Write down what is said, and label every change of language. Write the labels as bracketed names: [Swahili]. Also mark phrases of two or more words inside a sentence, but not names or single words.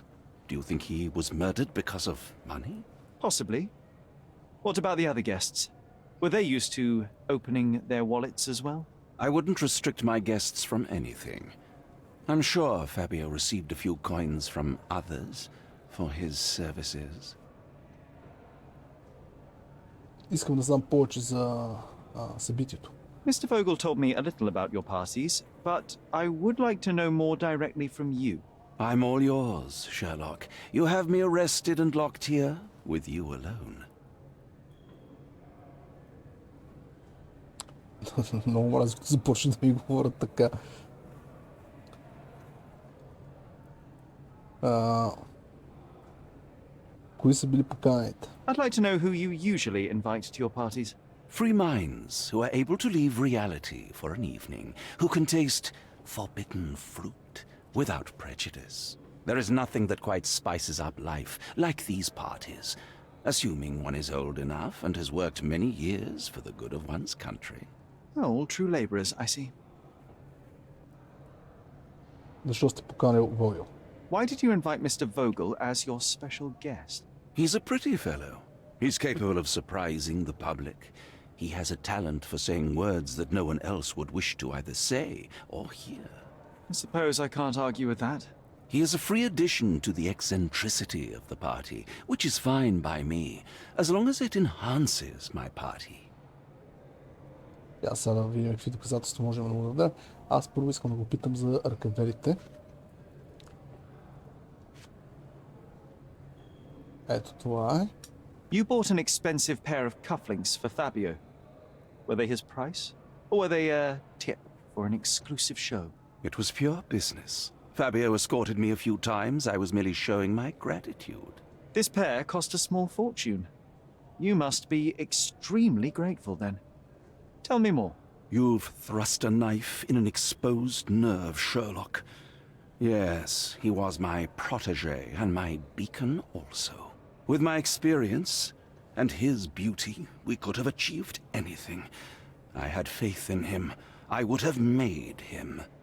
[English] Do you think he was murdered because of money? Possibly. What about the other guests? Were they used to opening their wallets as well? I wouldn't restrict my guests from anything. I'm sure Fabio received a few coins from others for his services. [Bulgarian] Искам да знам повече за събитието. [English] Mr. Vogel told me a little about your parties, but I would like to know more directly from you. I'm all yours, Sherlock. You have me arrested and locked here with you alone. [Bulgarian] Много мразя, като започна да ми говорят така. Кои са били поканените? [English] I'd like to know who you usually invite to your parties. Free minds who are able to leave reality for an evening, who can taste forbidden fruit without prejudice. There is nothing that quite spices up life like these parties, assuming one is old enough and has worked many years for the good of one's country. Oh, all true labourers, I see. [Bulgarian] Защо сте поканил Войо? [English] Why did you invite Mr. Vogel as your special guest? He's a pretty fellow. He's capable of surprising the public. He has a talent for saying words that no one else would wish to either say or hear. I suppose I can't argue with that. He is a free addition to the eccentricity of the party, which is fine by me, as long as it enhances my party. [Bulgarian] Аз сега да видим какви доказателства можем да му дадем. Аз първо искам да го питам за ръкавелите. Ето това е. [English] You bought an expensive pair of cufflinks for Fabio. Were they his price? Or were they a tip for an exclusive show? It was pure business. Fabio escorted me a few times. I was merely showing my gratitude. This pair cost a small fortune. You must be extremely grateful then. Tell me more. You've thrust a knife in an exposed nerve, Sherlock. Yes, he was my protege and my beacon also. With my experience and his beauty, we could have achieved anything. I had faith in him. I would have made him.